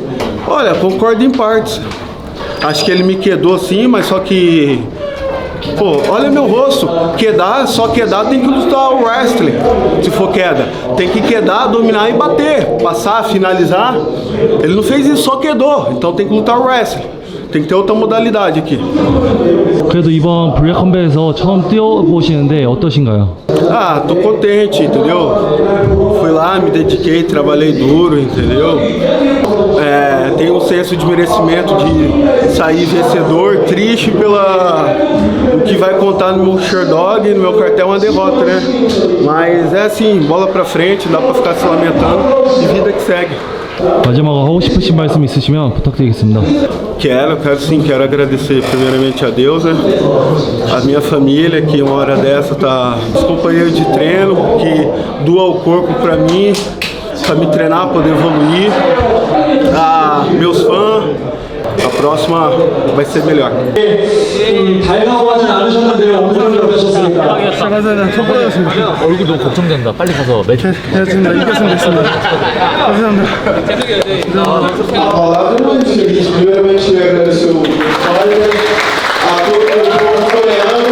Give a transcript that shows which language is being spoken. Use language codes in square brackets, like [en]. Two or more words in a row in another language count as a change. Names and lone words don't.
[pt] Olha, concordo em partes. Acho que ele me quedou sim, mas só que... Pô, olha meu rosto, só quedar tem que lutar o wrestling, se for queda. Tem que quedar, dominar e bater, passar, finalizar. Ele não fez isso, só quedou, então tem que lutar o wrestling. Tem que ter outra modalidade aqui. [ko] 그래도 이번 블랙컴뱃에서 처음 뛰어보시는데 어떠신가요? [pt] Ah, tô contente, entendeu? Fui lá, me dediquei, trabalhei duro, entendeu? Tenho um senso de merecimento de sair vencedor, triste o que vai contar no meu Sherdog, no meu cartel é uma derrota, né? Mas é assim, bola pra frente, dá pra ficar se lamentando e vida que segue. [ko] 마지막으로 하고 싶으신 말씀 있으시면 부탁드리겠습니다. [pt] Quero agradecer primeiramente a Deus, né? A minha família que uma hora dessa os companheiros de treino que doam o corpo pra mim, pra me treinar, poder evoluir. Meus fãs, a próxima vai ser melhor. [ko] 달가고 하진 않으셨는데요. 오늘 경기 어떠셨습니까? 얼굴 너무 걱정된다. 빨리 가서 매치. 됐습니다. 이겼습니다. 감사합니다. [pt] Primeiramente eu agradeço a todo o povo coreano.